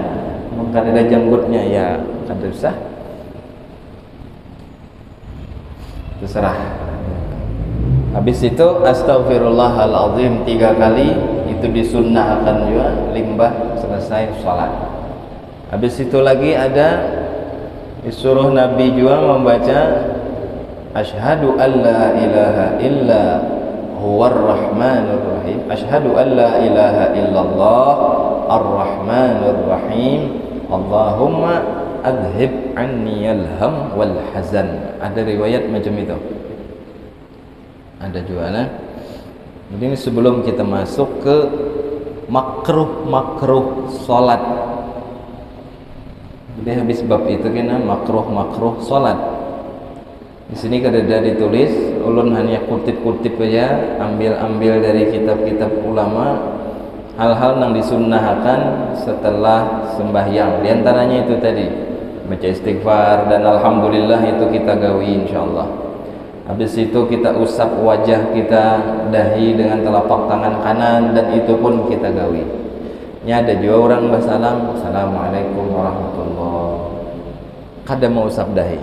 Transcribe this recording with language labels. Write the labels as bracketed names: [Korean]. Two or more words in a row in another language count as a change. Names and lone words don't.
[Banjar] Mungkin ada janggutnya ya kada usah, terserah. Habis itu astaghfirullahaladzim 3 kali, itu disunnahkan juga, limbah selesai sholat. Habis itu lagi ada disuruh Nabi juga membaca [Arabic] أشهد أن لا إله إلا هو الرحمن الرحيم، أشهد أن لا إله إلا الله الرحمن الرحيم، اللهم أذهب عني الهم والحزن. [Banjar] Ada riwayat macam itu, ada juga nah. Jadi ini sebelum kita masuk ke makruh salat. Jadi habis bab itu kena makruh salat. Di sini kada ada ditulis, ulun hanya kutip-kutip aja, ambil dari kitab-kitab ulama hal-hal yang disunnahkan setelah sembahyang. Di antaranya itu tadi baca istighfar dan alhamdulillah, itu kita gawi insyaallah. Habis itu kita usap wajah kita, dahi dengan telapak tangan kanan, dan itu pun kita gawi. Ini ada juga orang bersalam, [Arabic] السلام عليكم ورحمة الله, [Banjar] kada mau usap dahi.